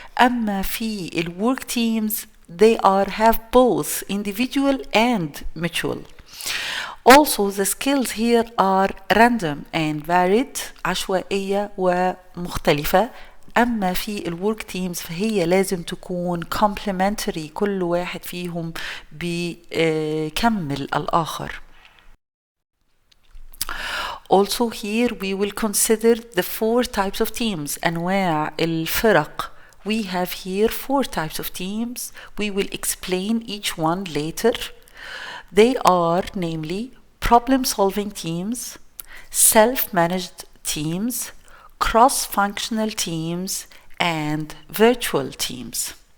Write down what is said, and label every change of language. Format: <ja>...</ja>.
<ar>أما في</ar> <en>الwork teams they have both individual and mutual. Also, the skills here are random and varied،</en> <ar>عشوائية ومختلفة. أما في الورك تيمز فهي لازم تكون complementary، كل واحد فيهم بيكمل الآخر.</ar> <en>Also here we will consider the four types of teams.</en> <ar>أنواع الفرق.</ar> <en>We have here four types of teams. We will explain each one later. They are namely problem-solving teams, self-managed teams, cross-functional teams, and virtual teams.</en>